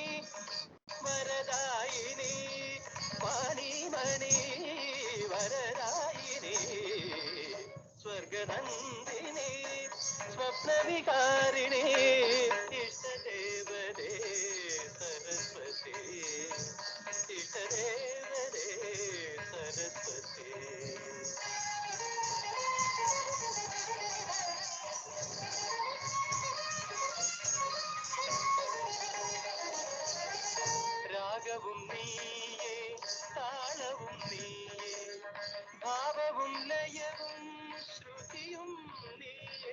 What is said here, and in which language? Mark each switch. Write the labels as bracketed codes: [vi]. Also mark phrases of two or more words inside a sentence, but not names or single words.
[sa] वरदायिनी वाणीमणि वरदायिनी स्वर्गनन्दिनी स्वप्नविकारिणी इष्टदेवते सरस्वती इष्टदेवते सरस्वती [ml] രാഗവും നീയേ താളവും നീയേ ഭാവവും ലയവും ശ്രുതിയും നീയേ